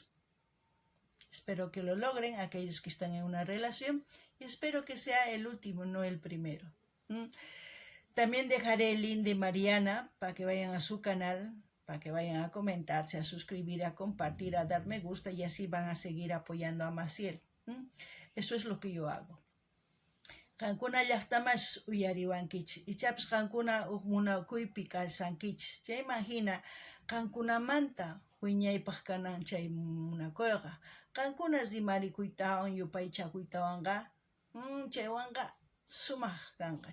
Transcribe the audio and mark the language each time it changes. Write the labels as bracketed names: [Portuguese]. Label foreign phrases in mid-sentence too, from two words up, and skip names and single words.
[Spanish] Espero que lo logren aquellos que están en una relación y espero que sea el último, no el primero. También dejaré el link de Mariana para que vayan a su canal, para que vayan a comentarse, a suscribir, a compartir, a dar me gusta y así van a seguir apoyando a Maciel. Eso es lo que yo hago. [Quechua] Qankuna llaqtamas uyariwankichis, ichapas qankuna munakuypi kawsankichis. Chay imagina, qankunamanta wiñaypaq kanan chay munakuyqa. Qankunas rimarikuytawan yupaychakuytawanqa, chaywanqa sumaq kanqa.